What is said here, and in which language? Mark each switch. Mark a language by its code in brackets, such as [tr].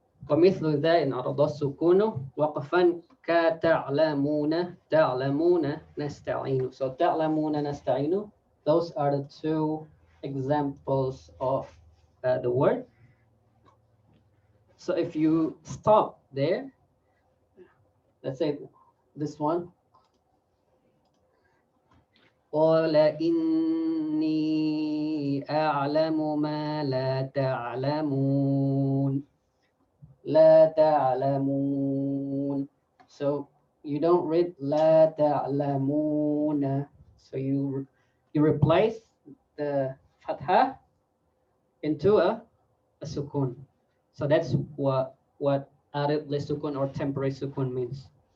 [ar] ومثل ذا إن أراد السكون وقفا كتعلمون تعلمون نستعين. So تعلمون نستعين. [en] Those are the two examples of the word. So if you stop there, let's say this one. [ar] قال إني أعلم ما لا تعلمون. لا تعلمون. [en] So you don't read [ar] لا تعلمون. [en] So you replace the fatha into a sukun. So that's what arid li sukun or temporary sukun means.